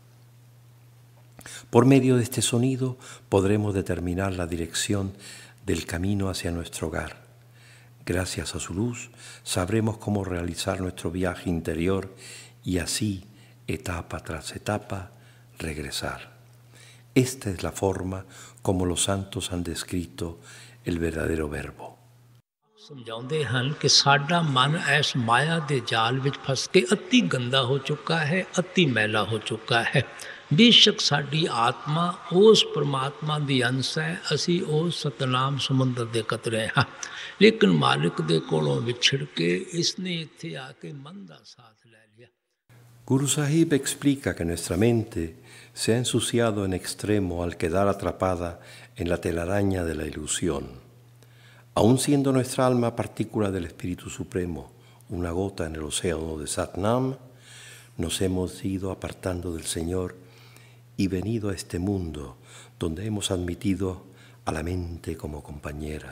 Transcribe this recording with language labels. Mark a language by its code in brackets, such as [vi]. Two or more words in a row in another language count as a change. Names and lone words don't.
[es] Por medio de este sonido podremos determinar la dirección del camino hacia nuestro hogar. Gracias a su luz sabremos cómo realizar nuestro viaje interior y así, etapa tras etapa, regresar. Esta es la forma como los santos han descrito el verdadero Verbo. [pa] ਸਮਝਾਉਂਦੇ ਹਨ ਕਿ ਸਾਡਾ ਮਨ ਇਸ ਮਾਇਆ ਦੇ ਜਾਲ ਵਿੱਚ ਫਸ ਕੇ ਅਤੀ ਗੰਦਾ ਹੋ ਚੁੱਕਾ ਹੈ, ਅਤੀ ਮੈਲਾ ਹੋ ਚੁੱਕਾ ਹੈ। ਬੇਸ਼ੱਕ ਸਾਡੀ ਆਤਮਾ ਉਸ ਪਰਮਾਤਮਾ ਦੀ ਅੰਸ਼ ਹੈ, ਅਸੀਂ ਉਸ ਸਤਨਾਮ ਸਮੁੰਦਰ ਦੇ ਕਤਰੇ ਹਾਂ, ਲੇਕਿਨ ਮਾਲਿਕ ਦੇ ਕੋਲੋਂ ਵਿਛੜ ਕੇ ਇਸਨੇ ਇੱਥੇ ਆ ਕੇ ਮਨ ਦਾ ਸਾਥ ਲੈ ਲਿਆ। [es] Guru Sahib explica que nuestra mente se ha ensuciado en extremo al quedar atrapada en la telaraña de la ilusión. Aun siendo nuestra alma partícula del Espíritu Supremo, una gota en el océano de Satnam, nos hemos ido apartando del Señor y venido a este mundo donde hemos admitido a la mente como compañera.